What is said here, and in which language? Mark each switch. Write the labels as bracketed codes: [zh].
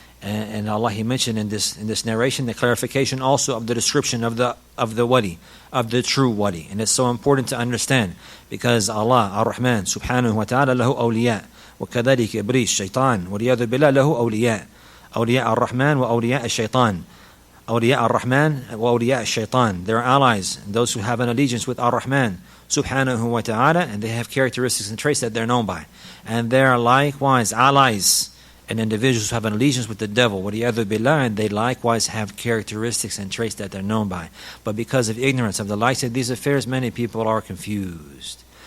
[en] And Allah, He mentioned in this narration the clarification also of the description of the wali, of the true wali. And it's so important to understand, because Allah Ar-Rahman subhanahu wa ta'ala lahu awliya, [ar] وكذلك إبليس شيطان والعياذ بالله له أولياء الرحمن وأولياء الشيطان. أولياء الرحمن وأولياء الشيطان. [en] They are allies, those who have an allegiance with Ar-Rahman subhanahu wa ta'ala, and they have characteristics and traits that they're known by. And they are likewise allies and individuals who have an allegiance with the devil, [ar] وَلِيَذُ بِاللَّهِ, [en] and they likewise have characteristics and traits that they're known by. But because of ignorance of the likes of these affairs, many people are confused.